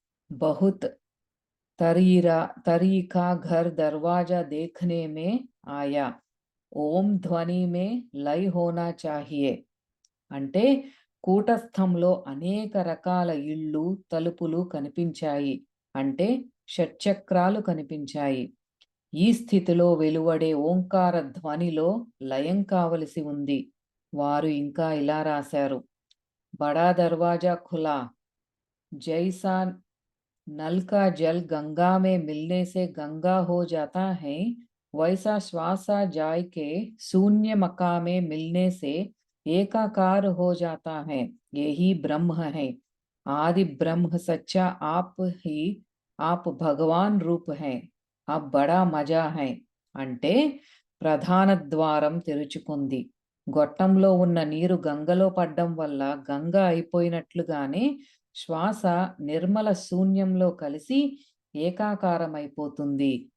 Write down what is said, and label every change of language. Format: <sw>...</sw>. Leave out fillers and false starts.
<hi>బహుత్ तरीका घर दरवाजा देखने में आया ఓం ధ్వని మే లయ్ హోనా చాహియే</hi> <te>అంటే కూటస్థంలో అనేక రకాల ఇళ్ళు తలుపులు కనిపించాయి అంటే షట్చక్రాలు కనిపించాయి. ఈ స్థితిలో వెలువడే ఓంకార ధ్వనిలో లయం కావలసి ఉంది. వారు ఇంకా ఇలా రాశారు.</te> <hi>బడా దర్వాజా ఖులా జైసా नल का जल गंगा में मिलने से गंगा हो जाता है, वैसा श्वासा जाय के शून्य मका में मिलने से एकाकार हो जाता है. यही ब्रह्म है. आदि ब्रह्म सच्चा आप ही आप भगवान रूप है. अब बड़ा मजा है</hi> <te>అంటే ప్రధాన ద్వారం తెరుచుకుంది. గొట్టంలో ఉన్న నీరు గంగలో పడ్డం వల్ల గంగ అయిపోయినట్లుగానే శ్వాస నిర్మల శూన్యంలో కలిసి ఏకాకారమైపోతుంది.</te>